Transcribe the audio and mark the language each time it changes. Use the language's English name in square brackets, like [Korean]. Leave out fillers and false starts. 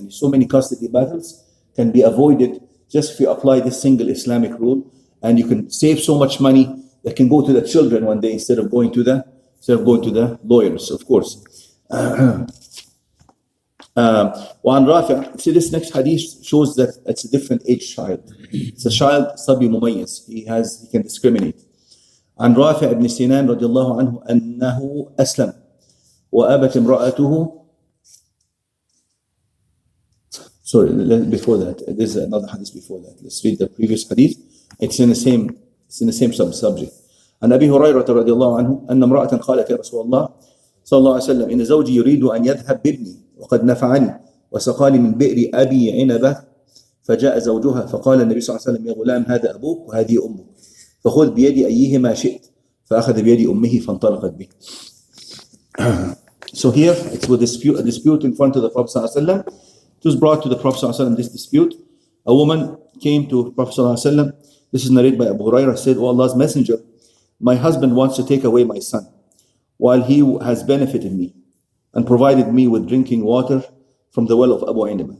[English] So many custody battles can be avoided just if you apply this single Islamic rule, and you can save so much money that can go to the children one day instead of going to the lawyers, of course. [Arabic] وعن رافع, [English] see this next hadith shows that it's a different age child. It's a child [Arabic] صبي مميز. [English] He can discriminate. [Arabic] عن رافع بن سنان رضي الله عنه أنه أسلم وأبت امرأته. [English] Sorry, before that, there's another hadith before that. Let's read the previous hadith. It's in the same subject. [Arabic] عن أبي هريرة رضي الله عنه أن امرأة قالت يا رسول الله صلى الله عليه وسلم إن زوجي يريد أن يذهب بابني وقد نفعني وسقاني من بئر أبي عنبة فجاء زوجها فقال النبي صلى الله عليه وسلم يا غلام هذا أبوك وهذه أمك فخذ بيد أيهما شئت فأخذ بيد أمه فانطلقت به. [English] So here it's with a dispute in front of the Prophet [Arabic] صلى الله عليه وسلم. [English] It was brought to the Prophet صلى الله عليه وسلم, this dispute. A woman came to Prophet صلى الله عليه وسلم. This is narrated by Abu Hurairah, said, "O Allah's Messenger, my husband wants to take away my son while he has benefited me and provided me with drinking water from the well of Abu Inaba."